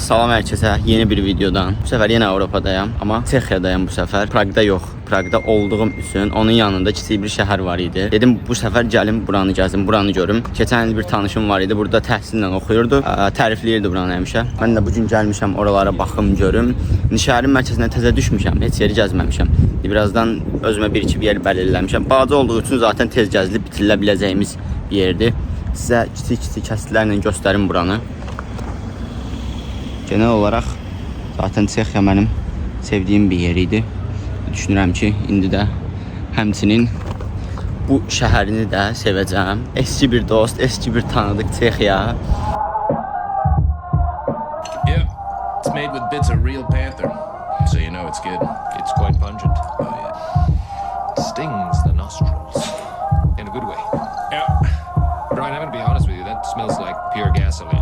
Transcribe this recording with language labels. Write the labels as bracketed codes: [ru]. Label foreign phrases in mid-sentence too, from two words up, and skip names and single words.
[tr] Salam herkese, yeni bir videodan. Bu sefer yine Avropadayım ama Çexiyadayım bu sefer. [az] Pragda yox. Pragda olduğum üçün onun yanında kiçik bir şəhər var idi. Dedim bu sefer gəlim buranı gəzim, buranı görüm. Keçən il bir tanışım var idi. Burada təhsillə oxuyurdu. Tərifləyirdi buranı həmişə. Mən də bu gün gəlmişəm oralara baxım görüm. Şəhərin mərkəzinə təzə düşmüşəm. Heç yeri gəzməmişəm. Birazdan özümə bir-iki yer bəlirləmişəm. Balaca olduğu üçün zaten tez gəzilib bitirilə biləcəyimiz bir yerdir. Sizə kiçik kəslərlə göstərim buranı. [tr] Genel olarak zaten [az] Çexiya mənim sevdiyim bir yer idi. Düşünürəm ki, indi də həmçinin bu şəhərini də sevəcəm. [tr] Eski bir dost, eski bir tanıdık Çexiya. [en] Yeah, it's made with bits of real panther, so you know it's good. It's quite pungent. Oh yeah, stings the nostrils in a good way. Yeah, Brian, I'm gonna be honest with you. That smells like pure gasoline.